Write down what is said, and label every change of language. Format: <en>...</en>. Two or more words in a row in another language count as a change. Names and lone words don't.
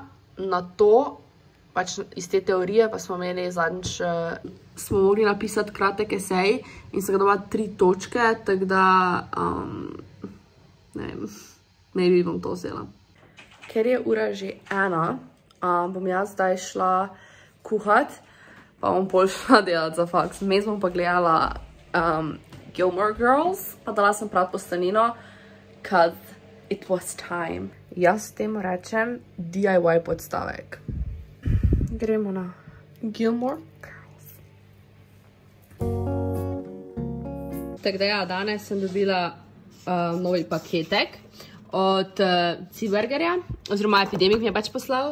<sl>Na to, pač iz te teorije pa smo imeli zadnjič, smo mogli napisati kratek esej in se ga dobila 3 točke, tako da, ne vem, maybe bom to vzela. Ker je ura že 1, bom jaz zdaj šla kuhat, pa bom pol šla delati za faks. Vmes bom pa gledala Gilmore Girls, pa dala sem prav postanino,</sl> <en>cause it was time.</en> <sl>Jaz temu rečem DIY podstavek. Gremo na Gilmore Girls. Tako da ja, danes sem dobila novi paketek od Cibergerja, oziroma Epidemik mi je pač poslal.</sl>